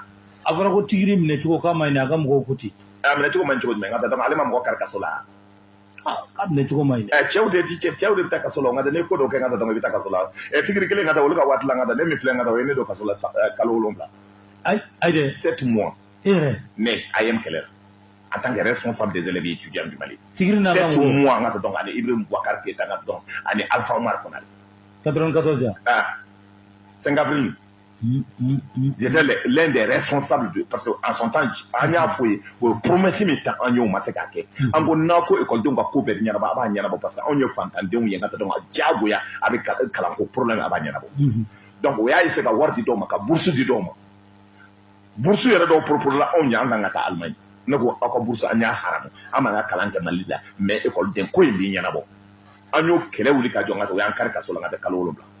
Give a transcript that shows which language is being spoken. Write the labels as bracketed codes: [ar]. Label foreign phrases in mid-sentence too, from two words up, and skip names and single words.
[bm] a fɔra ko tigiri minɛ cogo k'a ma ɲi a ka mɔgɔw ko ten a minɛ cogo man cogo jumɛn n ka taa donc ale ma mɔgɔ kari kaso la k'a minɛ cogo ma ɲi cɛw de bɛ taa kaso la n ka taa ne ko dɔw kɛ n ka taa donc i bɛ taa kaso la tigiri kelen ka taa olu ka waati la n ka taa ne min filɛ n ka taa o ye ne don kaso la kalo 7 ayi dɛ [fr] 7 mois [bm] e yɛrɛ [fr] mais AEM kɛlɛ en tant que responsable des élèves étudiants du Mali [bm] tigiri n'a ka [fr] 7 mois [bm] n ka taa donc ani Ibrahim Boubacar Keita n ka taa donc ani Alpha Omar Konare 94 yan [fr] 5 avril j'étais l'un des responsables parce que en son temps [bm] an y'a fɔ ye o promesse min ta an y'o ma se k'a kɛ an ko n'a ko ekɔlidenw ka ko bɛɛ ɲɛnabɔ a b'a ɲɛnabɔ [fr] parce que [bm] anw ye fantandenw ye n ka taa donc diyagoya a bɛ kalanko problème a b'a ɲɛnabɔ donc o y'a essayé ka wari di dɔw ma ka bourse di dɔw ma bourse yɛrɛ dɔw proposé la anw ye an kan ka taa Allemagne ne ko aw ka bourse an y'a haramu an m'an ka kalan kɛ Mali la mais ekɔliden ko in b'i ɲɛnabɔ an y'o kɛlɛ wuli ka jɔ n ka taa o y'an kari kaso la n ka taa kalo 7